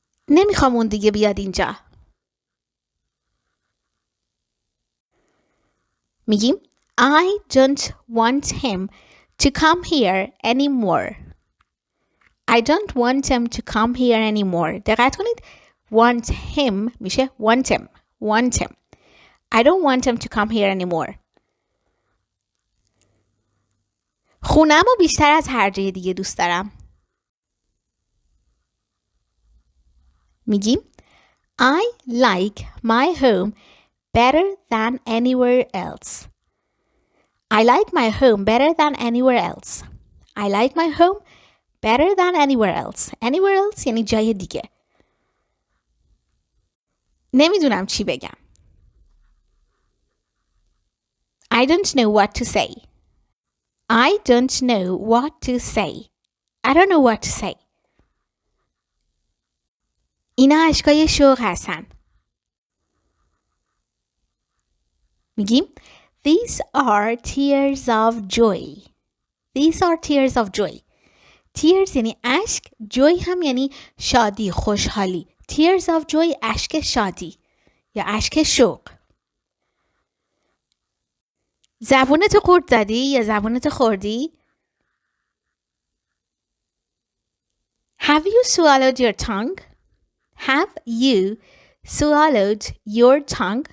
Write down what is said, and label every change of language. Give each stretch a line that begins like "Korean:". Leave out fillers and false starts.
Persian: نمیخوام اون دیگه بیاد اینجا. میگیم
English: I don't want him to come here anymore. I don't want him to come here anymore.
Persian: دقت کنید
English: want him
Persian: میشه
English: want him. Want him. I don't want him to come here anymore.
Persian: خونه‌مو بیشتر از هر جای دیگه دوست دارم. میگیم
English: I like my home better than anywhere else. I like my home better than anywhere else. I like my home better than anywhere else. Anywhere else
Persian: یعنی جای دیگه. نمیدونم چی بگم.
English: I don't know what to say. I don't know what to say. I don't know what to say.
Persian: اینا اشکای شوق هستن. میگیم
English: These are tears of joy. These are tears of joy.
Persian: Tears یعنی اشک. Joy هم یعنی شادی، خوشحالی.
English: Tears of joy
Persian: اشک شادی یا اشک شوق. زبونتو قورت زدی یا زبونتو خوردی؟
English: Have you swallowed your tongue? Have you swallowed your tongue?